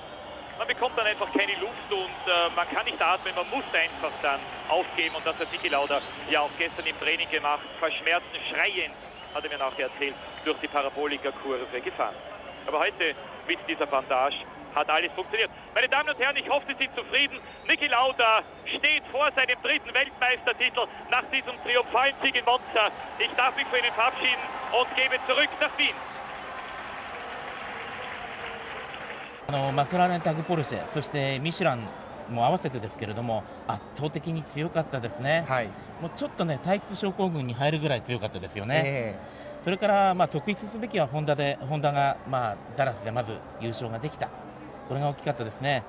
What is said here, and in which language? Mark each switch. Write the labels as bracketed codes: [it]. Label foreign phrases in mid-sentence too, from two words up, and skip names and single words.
[de] Man bekommt dann einfach keine Luft und man kann nicht atmen, man muss einfach dann aufgeben, und das hat Niki Lauda ja auch gestern im Training gemacht, vor Schmerzen schreiend, hat er mir nachher erzählt, durch die Parabolika-Kurve gefahren. Aber heute mit dieser Bandage hat alles funktioniert. Meine Damen und Herren, ich hoffe, Sie sind zufrieden. Niki Lauda steht vor seinem 3. Weltmeistertitel nach diesem triumphalen Sieg in Monza. Ich darf mich für Ihnen verabschieden und gebe zurück nach Wien. [ja] マクラーレンタグポルシェ、そしてミシュランも合わせてですけれども、圧倒的に強かったですね、はい、もうちょっとね、退屈症候群に入るぐらい強かったですよね、それから、特筆すべきはホンダが、ダラスでまず優勝ができた、これが大きかったですね。